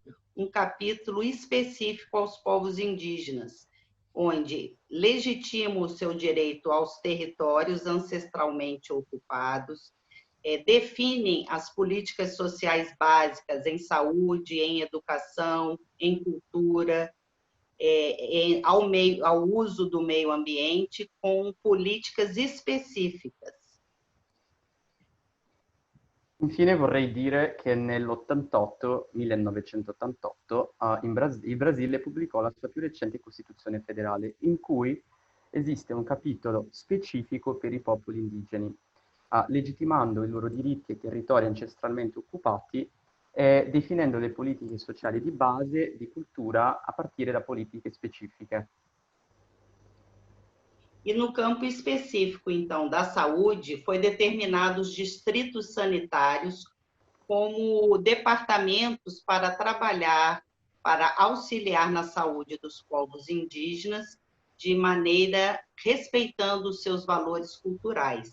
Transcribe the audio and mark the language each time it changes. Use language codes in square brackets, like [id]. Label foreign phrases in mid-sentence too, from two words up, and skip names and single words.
[pt] um capítulo específico aos povos indígenas, onde legitima o seu direito aos territórios ancestralmente ocupados, definem as políticas sociais básicas em saúde, em educação, em cultura, ao uso do meio ambiente, com políticas específicas. [it] Infine vorrei dire che nell'88, 1988, il Brasile pubblicò la sua più recente Costituzione federale, in cui esiste un capitolo specifico per i popoli indigeni, legittimando i loro diritti ai territori ancestralmente occupati e definendo le politiche sociali di base di cultura a partire da politiche specifiche. [pt] E no campo específico, então, da saúde, foi determinado os distritos sanitários como departamentos para trabalhar, para auxiliar na saúde dos povos indígenas, de maneira respeitando os seus valores culturais.